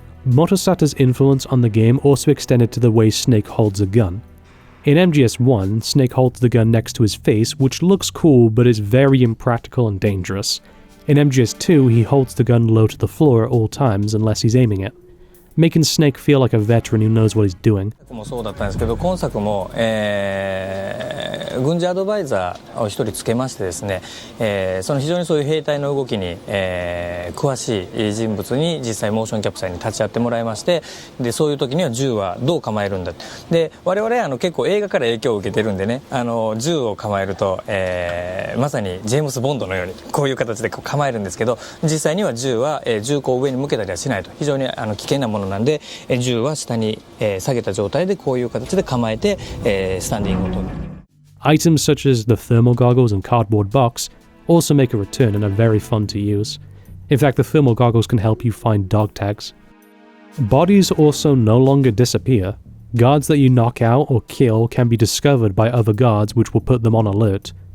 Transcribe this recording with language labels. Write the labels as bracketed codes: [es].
[en] Motosata's influence on the game also extended to the way Snake holds a gun. In MGS1, Snake holds the gun next to his face, which looks cool but is very impractical and dangerous. In MGS2, he holds the gun low to the floor at all times unless he's aiming it, making Snake feel like a veteran who knows what he's doing. [ja] もそうだったんですけど、今作も、軍事アドバイザーを一人つけましてですね、その非常にそういう兵隊の動きに、詳しい人物に実際モーションキャプチャーに立ち会ってもらいまして、でそういう時には銃はどう構えるんだで、我々結構映画から影響を受けてるんでね、銃を構えると、まさにジェームス・ボンドのようにこういう形で構えるんですけど、実際には銃は、銃口を上に向けたりはしないと、非常に危険なものなんで、銃は下に、下げた状態でこういう形で構えて、スタンディングを取る。 [en] Items such as the thermal goggles and cardboard box also make a return and are very fun to use. In fact, the thermal goggles can help you find dog tags. Bodies also no longer disappear. Guards that you knock out or kill can be discovered by other guards, which will put them on alert.